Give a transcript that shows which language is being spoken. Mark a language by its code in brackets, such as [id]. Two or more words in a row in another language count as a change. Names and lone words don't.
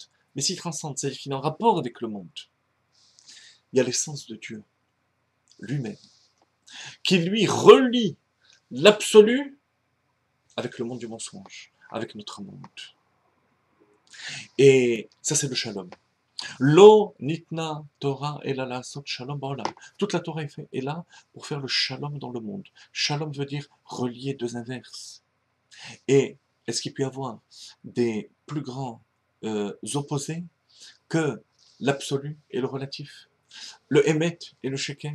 [fr] Mais s'il transcende, c'est-à-dire qu'il est en rapport avec le monde. Il y a l'essence de Dieu, lui-même, qui lui relie l'absolu avec le monde du mensonge, avec notre monde. Et ça, c'est le shalom. [he] לא ניתנה תורה אלא לעשות שלום בעולם. [fr] Toute la Torah est là pour faire le shalom dans le monde. Shalom veut dire relier deux inverses. Et est-ce qu'il peut y avoir des plus grands opposés que l'absolu et le relatif, le émet et le sheker?